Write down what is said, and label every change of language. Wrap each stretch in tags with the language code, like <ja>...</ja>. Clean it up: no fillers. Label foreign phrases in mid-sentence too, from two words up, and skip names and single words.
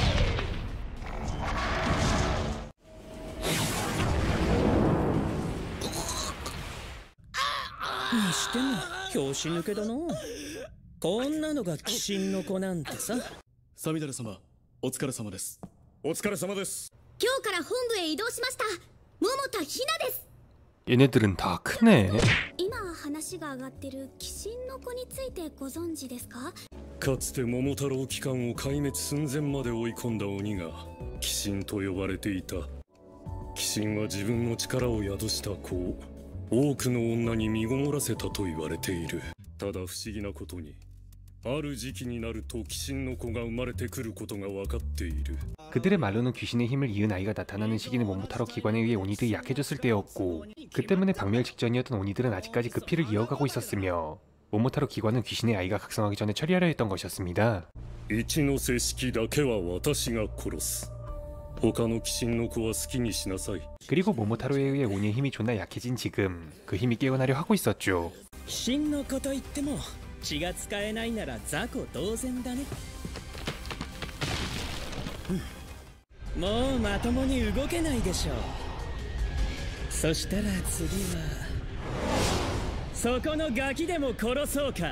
<ja>にしても拍子抜けだな。こんなのが鬼神の子なんてさ。サミダル様、お疲れ様です。お疲れ様です。今日から本部へ移動しました。桃田ひなです。</ja> <ko>얘네들은 다 크네.</ko> <ja>今話が上がってる鬼神の子についてご存知ですか？かつて桃太郎機関を壊滅寸前まで追い込んだ鬼が鬼神と呼ばれていた。鬼神は自分の力を宿した子を多くの女に身ごもらせたと言われている。ただ不思議なことに、ある時期になると鬼神の子が生まれてくることが分かっている。</ja> <ko>그들의 말로는 귀신의 힘을 이은 아이가 나타나는 시기는 모모타로 기관에 의해 오니들이 약해졌을 때였고, 그 때문에 박멸 직전이었던 오니들은 아직까지 그 피를 이어가고 있었으며, 모모타로 기관은 귀신의 아이가 각성하기 전에 처리하려 했던 것이었습니다.</ko> <ja>一ノ瀬式だけは私が殺す。他の鬼神の子は好きにしなさい。</ja> <ko>그리고 모모타로에 의해 오니의 힘이 존나 약해진 지금 그 힘이 깨어나려 하고 있었죠.</ko> <ja>鬼神の子といっても血が使えないなら雑魚同然だね。もうまともに動けないでしょう。そしたら次はそこのガキでも殺そうか。</ja>